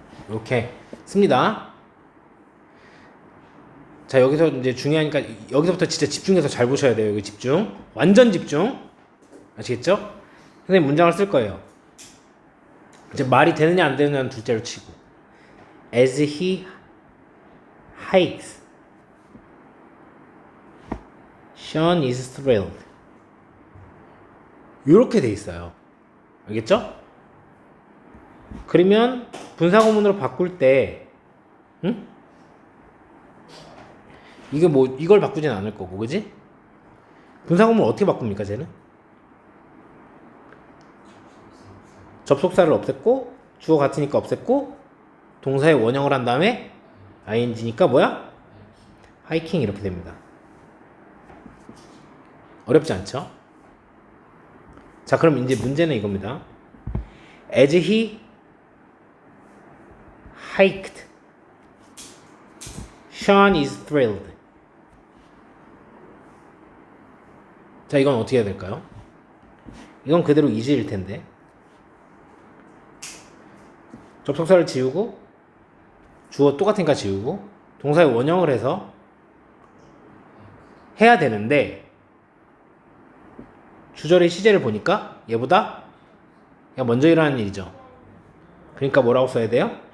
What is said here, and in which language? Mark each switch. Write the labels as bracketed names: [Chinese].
[Korean] 이렇게 씁니다. 자, 여기서 이제 중요하니까 여기서부터 진짜 집중해서 잘 보셔야 돼요. 여기 집중. 완전 집중. 아시겠죠? 선생님 문장을 쓸 거예요. 이제 말이 되느냐 안 되느냐는 둘째로 치고. [English] As he hikes, Sean is thrilled. [Korean] 이렇게 돼 있어요. 알겠죠? 그러면 분사구문으로 바꿀 때, 이게 뭐 이걸 바꾸진 않을 거고, 그지? 분사구문 어떻게 바꿉니까, 쟤는? 접속사를 없앴고 주어 같으니까 없앴고 동사의 원형을 한 다음에 ing니까 뭐야? 하이킹 이렇게 됩니다. 어렵지 않죠? 자, 그럼 이제 문제는 이겁니다. [English] As he hiked, Sean is thrilled. [Korean] 자, 이건 어떻게 해야 될까요? 이건 그대로 is일 텐데. 접속사를 지우고 주어 똑같으니까 지우고 동사의 원형을 해서 해야 되는데 주절의 시제를 보니까 얘보다 먼저 일어나는 일이죠. 그러니까 뭐라고 써야 돼요?